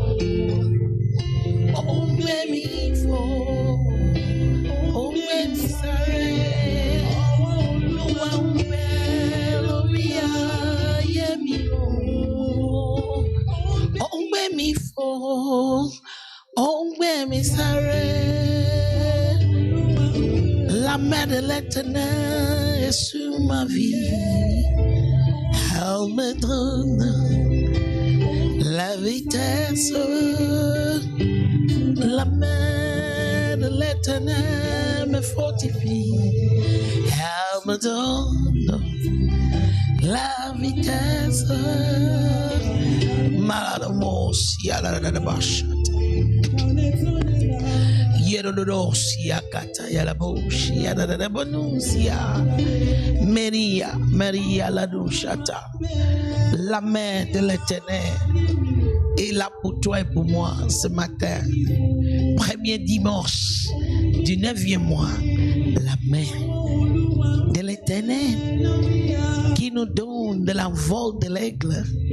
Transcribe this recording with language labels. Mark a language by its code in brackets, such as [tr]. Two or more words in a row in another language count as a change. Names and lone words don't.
[yo] Ó ń gbé mi fò, ó ń gbé mi sáré. Ọwọ́ Olúwa ń bẹ lórí ayé mi. Ó ń gbé mi fò, ó ń gbé mi sáré. [fr] La main de l'Éternel est sur ma vie. Elle me donne la vitesse. La main de l'Éternel me fortifie. Elle me donne la vitesse. Maladamos, yaladabashat. Yerodosia kata yalabosh yadadabonusia. Maria, Maria ladushata. La main de l'Éternel est là pour toi et pour moi ce matin. Premier dimanche du 9e mois. La main de l'Éternel qui nous donne de l'envol de l'aigle.